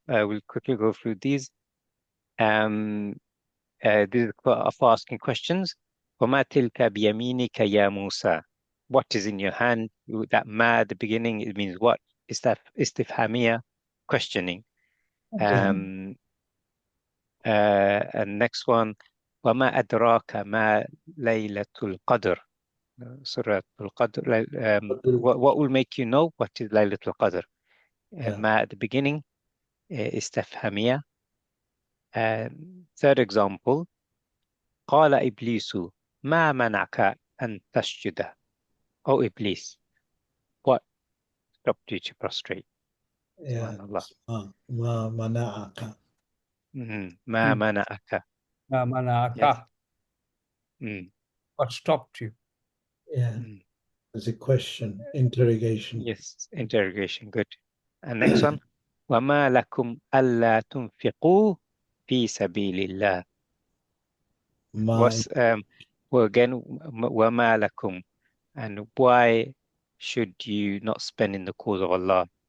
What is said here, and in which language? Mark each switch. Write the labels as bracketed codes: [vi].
[en] We'll quickly go through these. These are for asking questions. [ar] وَمَا تِلْكَ بِيَمِينِكَ يَا مُوسَى. [en] What is in your hand? That ma at the beginning, it means what? Is that istifhamia, questioning. Okay. And next one, [ar] وَمَا أَدْرَاكَ مَا لَيْلَةُ الْقَدْرِ. [en] Surah Al-Qadr. What will make you know what is Laylatul Qadr? Ma at the beginning, istifhamia. Third example, [ar] قال إبليس ما منعك أن تسجد. [en] Oh Iblis, what stopped you to prostrate? Yeah. Subhanallah. [ar] Ma mana'aka. Ma mana'aka. Ma mana'aka. [en] Yes. What stopped you? Yeah. It's a question, interrogation. Yes, interrogation, good. And next one, [ar] وَمَا لَكُمْ أَلَّا تُنْفِقُوا فِي سَبِيلِ اللَّهِ. [en] What's, well again, [ar] وَمَا لَكُمْ, [en] and why should you not spend in the cause of Allah?